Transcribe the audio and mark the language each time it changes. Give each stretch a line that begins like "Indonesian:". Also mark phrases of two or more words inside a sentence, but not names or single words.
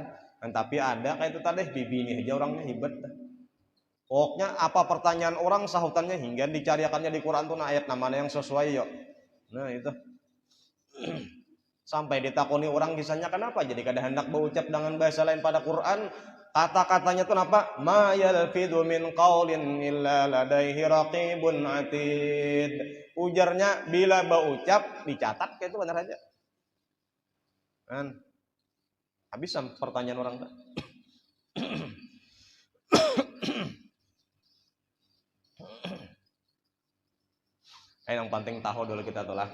Banjar: Tapi ada kayak itu tadi bibini aja orangnya hebat. Pokoknya apa pertanyaan orang sahutannya hingga dicariakannya di Quran tuh nah ayat namanya yang sesuai yo. Nah itu. Sampai ditakoni orang kisahnya kenapa jadi kada hendak berucap dengan bahasa lain pada Quran. Kata-katanya itu apa?
Arabic: ما يلفظ من قول إلا لديه رقيب عتيد.
Banjar: Ujarnya bila berucap dicatat kayak itu benar aja. Kan? Habis pertanyaan orang. Yang penting tahu dulu kita tuh lah.